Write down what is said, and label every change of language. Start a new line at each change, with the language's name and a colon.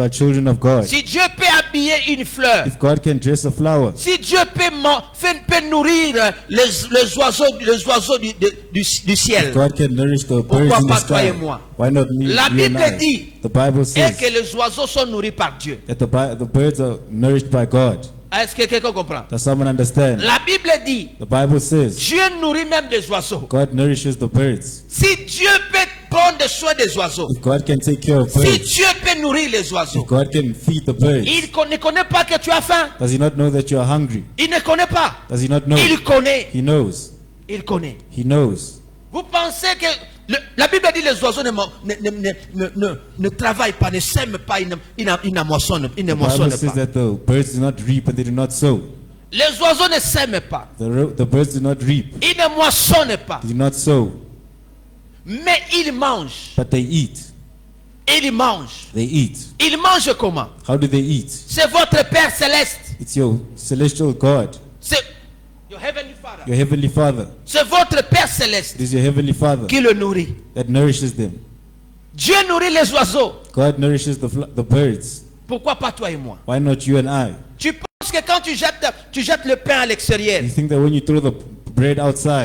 English: are children of God.
French: Si Dieu peut habiller une fleur,
English: If God can dress a flower,
French: si Dieu peut nourrir les oiseaux du ciel,
English: God can nourish the birds
French: pourquoi
English: in the
French: pas toi et
English: sky.
French: moi?
English: Why not me?
French: La
English: You and
French: Bible
English: I?
French: dit
English: The Bible
French: et
English: says
French: que les oiseaux sont nourris par Dieu.
English: that the birds are nourished by God.
French: Est-ce que quelqu'un comprend?
English: Does someone understand?
French: La Bible dit
English: The Bible says
French: Dieu nourrit même des oiseaux.
English: God nourishes the birds.
French: Si Dieu peut prendre soin des oiseaux,
English: If God can take care of
French: si
English: birds,
French: Dieu peut nourrir les oiseaux,
English: if God can feed the birds,
French: il ne connaît pas que tu as faim.
English: does He not know that you are hungry?
French: Il ne connaît pas.
English: Does He not know?
French: Il connaît.
English: He knows.
French: Il connaît.
English: He knows.
French: Vous pensez que la Bible dit les oiseaux ne travaillent pas, ne sèment pas, ils ne moissonnent
English: The Bible says
French: pas.
English: that the birds do not reap and they do not sow.
French: Les oiseaux ne sèment pas.
English: The birds do not reap.
French: Ils ne moissonnent pas.
English: They do not sow.
French: Mais ils mangent.
English: But they eat.
French: Ils mangent.
English: They eat.
French: Ils mangent comment?
English: How do they eat?
French: C'est votre Père céleste.
English: It's your celestial God, C'est your heavenly Father. your heavenly Father.
French: C'est votre Père céleste
English: It is your heavenly Father
French: qui le nourrit.
English: that nourishes them.
French: Dieu nourrit les oiseaux.
English: God nourishes the birds.
French: Pourquoi pas toi et moi?
English: Why not you and I?
French: Tu penses que quand tu jettes le pain à l'extérieur,
English: You think that when you throw the bread outside,